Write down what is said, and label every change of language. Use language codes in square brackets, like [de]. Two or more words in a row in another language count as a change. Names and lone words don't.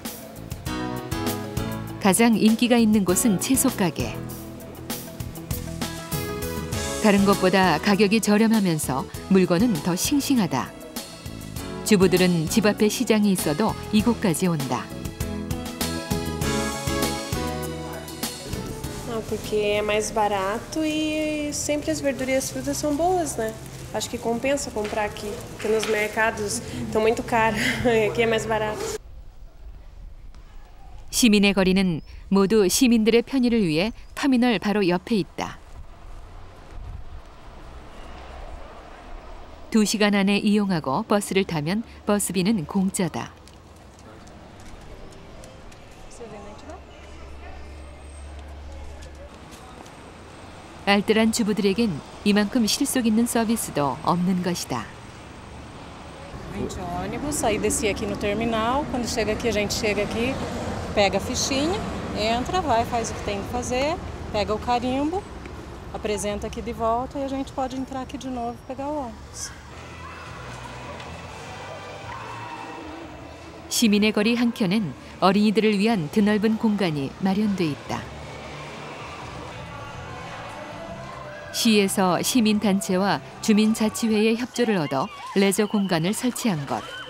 [ko] 가장 인기가 있는 곳은 채소 가게. 다른 곳보다 가격이 저렴하면서 물건은 더 싱싱하다. 주부들은 집 앞에 시장이 있어도 이곳까지 온다. [pt] Não, porque é mais barato e sempre as verduras e as frutas são boas, né? acho que compensa comprar aqui, porque nos mercados estão muito caros, aqui é mais barato. [ko] 시민의 거리는 모두 시민들의 편의를 위해 터미널 바로 옆에 있다. 2시간 안에 이용하고 버스를 타면 버스비는 공짜다. 알뜰한 주부들에겐 이만큼 실속 있는 서비스도 없는 것이다. [pt] A gente ônibus, aí descia aqui no terminal, quando chega aqui a gente chega aqui, pega a fichinha, entra, vai, faz o que tem que fazer, pega o carimbo, apresenta aqui de volta e a gente pode entrar aqui de novo e pegar o ônibus. [ko] 시민의 거리 한켠엔 어린이들을 위한 드넓은 공간이 마련돼 있다. 시에서 시민단체와 주민자치회의 협조를 얻어 레저 공간을 설치한 것.